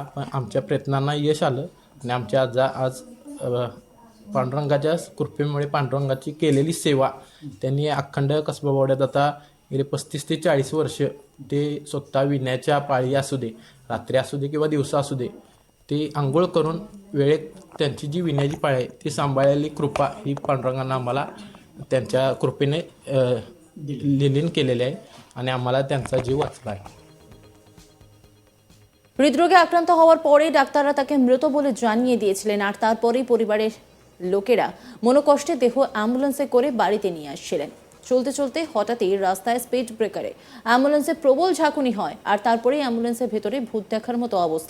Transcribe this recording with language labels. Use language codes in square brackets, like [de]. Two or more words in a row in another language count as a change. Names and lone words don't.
[mr] पण आमच्या प्रयत्नांना यश आलं आणि आमच्या आज पांडुरंगाच्या कृपेमुळे पांडुरंगाची केलेली सेवा त्यांनी अखंड कसबावाड्यात आता गेले 35 ते 40 वर्ष ते स्वतः विण्याच्या पाळी असू दे, रात्री असू दे किंवा दिवसा असू दे, ते आंघोळ करून वेळेत त्यांची जी विण्याची पाळी आहे ती सांभाळलेली कृपा ही पांडुरंगानं आम्हाला त्यांच्या कृपेने लीन केलेली आहे आणि आम्हाला त्यांचा जीव वाचला आहे. [bn] হৃদরোগে আক্রান্ত হওয়ার পরে ডাক্তাররা তাকে মৃত বলে জানিয়ে দিয়েছিলেন, আর তারপরেই পরিবারের লোকেরা মনোকষ্টে দেহ অ্যাম্বুলেন্সে করে বাড়িতে নিয়ে আসছিলেন। চলতে চলতে হঠাৎই রাস্তায় [en] speed breakere [bn] অ্যাম্বুলেন্সে প্রবল ঝাঁকুনি হয়, আর তারপরেই অ্যাম্বুলেন্সের ভেতরে ভূত দেখার মতো অবস্থা।